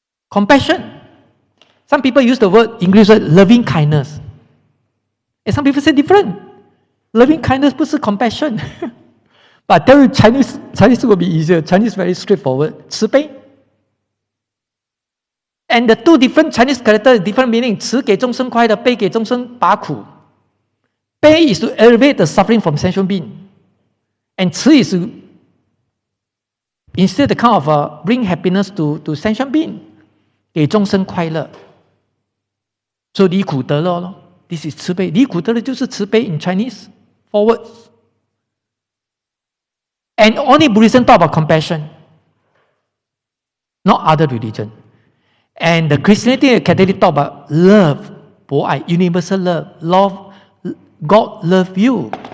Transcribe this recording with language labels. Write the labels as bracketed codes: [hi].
[en] Compassion. Some people use the word, English word, loving kindness. And some people say different. Loving kindness [zh] 不是 [en] compassion. But I tell you, Chinese will be easier. Chinese very straightforward. [zh] 慈悲. [en] And the two different Chinese characters, different meaning. [zh] 慈给众生快乐，悲给众生拔苦。 [en] 悲 is to elevate the suffering from sentient being. And 慈 is to instead the kind of bring happiness to sentient being. [zh] 给众生快乐。 [en] So [zh] 离苦得乐咯。 [en] This is [zh] 慈悲。离苦得乐就是慈悲 [en] in Chinese. Forwards. And only Buddhism talk about compassion. Not other religion. And the Christianity and Catholic talk about love. 博爱 universal love. Love. God love you.